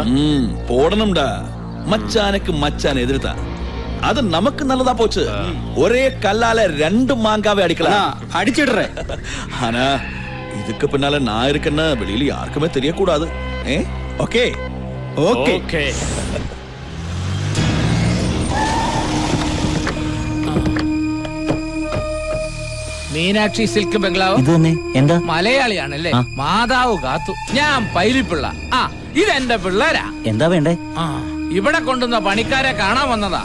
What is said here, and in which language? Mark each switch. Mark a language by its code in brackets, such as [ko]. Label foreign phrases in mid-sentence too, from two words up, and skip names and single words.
[ta] போடணும்டா. மச்சானுக்கு மச்சான் எதிர்த்தான். அது நமக்கு நல்லதா போச்சு. ஒரே கல்லால 2 மாங்காவை அடிக்கலாம். அடிச்சிடுறேன். ஆனா இதுக்கு பின்னால நான் இருக்கேன்னா வெளியில யாருக்குமே தெரியக்கூடாது. ஓகே ஓகே ஓகே. [ml] മീനാക്ഷി സിൽക്ക് ബംഗ്ലാവ് ഇത് തന്നെ. എന്താ? മലയാളിയാണല്ലേ? മാതാവ് കാത്തു. ഞാൻ പൈലിപ്പിള്ള. ഇതെന്റെ പിള്ളേരാ. എന്താ വേണ്ടേ? ഇവിടെ കൊണ്ടുവന്ന പണിക്കാരെ കാണാൻ വന്നതാ.